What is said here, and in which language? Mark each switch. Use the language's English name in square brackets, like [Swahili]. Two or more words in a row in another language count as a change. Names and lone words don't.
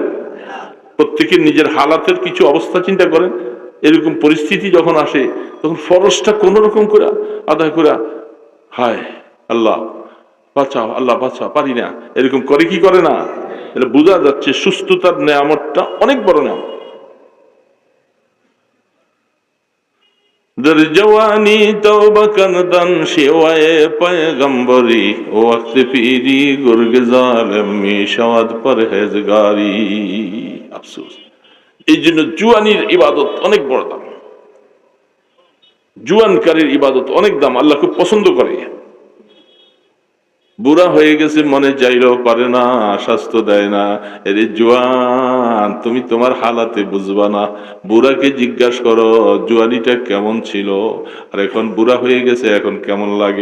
[Bangla] প্রত্যেকের নিজের হালাতের কিছু অবস্থা চিন্তা করেন। এরকম পরিস্থিতি যখন আসে, তখন ফরজটা কোন রকম করে আদায় করে, হায় আল্লাহ বাঁচাও, আল্লাহ বাঁচাও, পারি না, এরকম করে কি করে না? এটা বোঝা যাচ্ছে সুস্থতার নেয়ামতটা অনেক বড় নেয়ামত। [Persian] در جوانی توبہ کردن شیوائے پیغمبری وقت پیری گرگ ظالم می شود پرہیزگاری। [Bangla] আফসোস, এই জন্য জুয়ানির ইবাদত অনেক বড় দাম, জুয়ানকারীর ইবাদত অনেক দাম, আল্লাহ খুব পছন্দ করে। বুড়া হয়ে গেছে, মনে চাইলেও পারে না, স্বাস্থ্য দেয় না, এরে জুয়ান তুমি তোমার হালাতে বুঝবা না, বুড়াকে জিজ্ঞাসা করো জুয়ানিটা কেমন ছিল, আর এখন বুড়া হয়ে গেছে এখন কেমন লাগে।